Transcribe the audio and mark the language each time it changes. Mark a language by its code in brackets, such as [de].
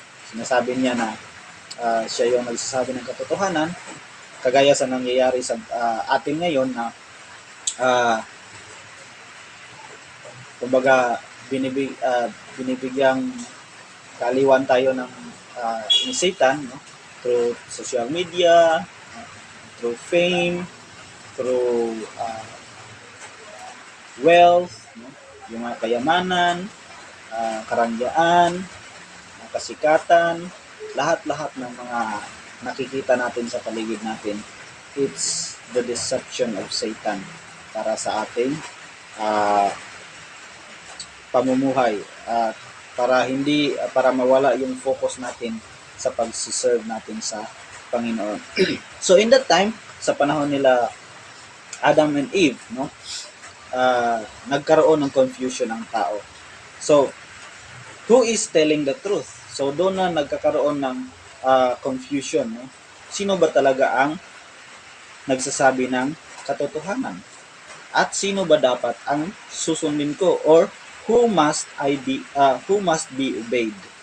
[tl] Sinasabi niya na siya yung nagsasabi ng katotohanan, kagaya sa nangyayari sa atin ngayon na kumbaga binibigyang kaaliwan tayo ng ni Satan, no? [en] Through social media, through fame, through wealth, no? [tl] Yung mga kayamanan, karangyaan, kasikatan, lahat-lahat ng mga nakikita natin sa paligid natin, [en] it's the deception of Satan [tl] para sa ating uh, pamumuhay at para mawala yung focus natin sa pag-serve natin sa Panginoon. [en] So in that time, [tl] sa panahon nila Adam and Eve, no, nagkaroon ng confusion ang tao. [en] So who is telling the truth? [tl] So doon na nagkakaroon ng confusion, no? Sino ba talaga ang nagsasabi ng katotohanan? At sino ba dapat ang susundin ko, [en] or who must be obeyed?